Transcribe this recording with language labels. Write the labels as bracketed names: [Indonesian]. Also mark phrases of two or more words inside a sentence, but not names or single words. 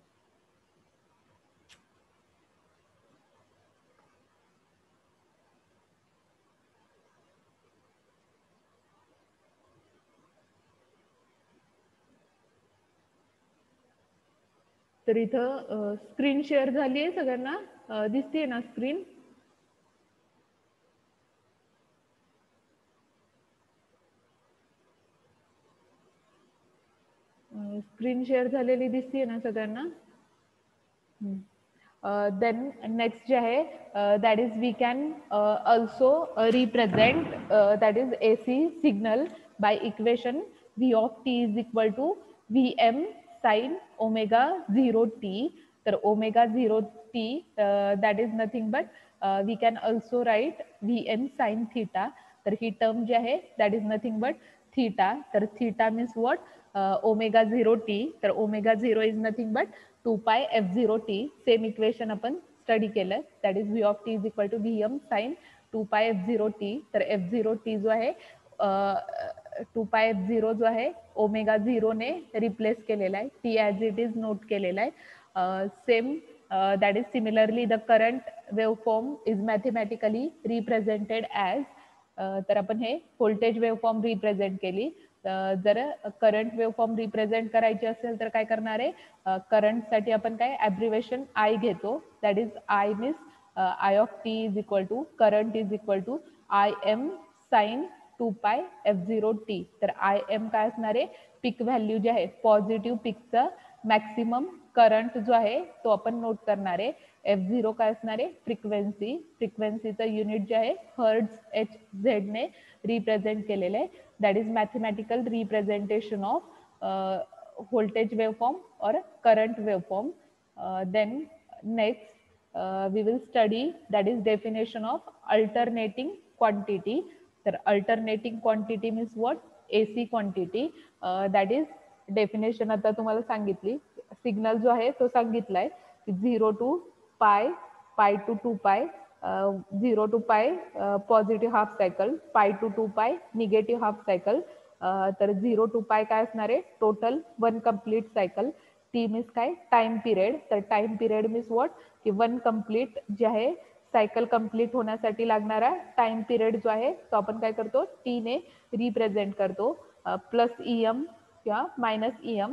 [Marathi] तर इथं [English] screen share [Marathi] झाली आहे सगळ्यांना, दिसते ना स्क्रीन? [English] screen share [Marathi] झालेली दिसते ना सगळ्यांना? [English] then next [Marathi] जे आहे [English] that is we can also represent that is AC signal by equation V of T is equal to VM sine omega 0 T. तर omega 0 T that is nothing but we can also write VM sine theta. [Marathi] तर ही टर्म जी आहे [English] that is nothing but theta. तर theta means what omega 0 T. तर omega 0 is nothing but 2 pi F0 T. same equation [Marathi] आपण स्टडी केलं. [English] that is V of T is equal to VM sine 2 pi F0 T. [Marathi] तर F0 T जो आहे 2 पाय F0 जो आहे ओमेगा 0 ने रिप्लेस केलेला आहे. [English] T as it is note [Marathi] केलेला आहे. [English] same that is similarly the current waveform is mathematically represented as. [Marathi] तर आपण हे [English] voltage waveform [Marathi] रिप्रेझेंट केली. जर [English] current waveform [Marathi] रिप्रेझेंट करायची असेल तर काय करणार आहे, करंटसाठी आपण काय [English] abbreviation I [Marathi] घेतो. [English] that is I means I of T is equal to current is equal to I M sine 2 pi F0 T. [Marathi] तर आय एम काय असणार आहे, [English] peak value [Marathi] जे आहे पॉझिटिव्ह पीकचं [English] maximum current [Marathi] जो आहे तो आपण नोट करणार आहे. F0 काय असणार आहे, फ्रिक्वेन्सी. फ्रिक्वेन्सीचं युनिट जे आहे हर्ट्ज HZ ने रिप्रेझेंट केलेलं आहे. [English] that is mathematical representation of voltage waveform और current waveform. then next we will study that is definition of alternating quantity. तर alternating quantity means what, AC quantity. that is definition [Marathi] आता तुम्हाला सांगितली. [English] सिग्नल [Marathi] जो आहे तो सांगितलाय [English] 0 to pi, pi to 2 pi, 0 to pi positive half cycle, pi to 2 pi negative half cycle. [Marathi] तर [English] 0 to pi [Marathi] काय असणार आहे, [English] total 1 complete cycle. T means [Marathi] काय, [English] time period. [Marathi] तर [English] time period means what [Marathi] की 1 कम्प्लीट जे आहे [English] cycle complete [Marathi] होण्यासाठी लागणारा [English] time period [Marathi] जो आहे तो आपण काय करतो, टी ने रिप्रेझेंट करतो. [English] plus EM किंवा minus EM.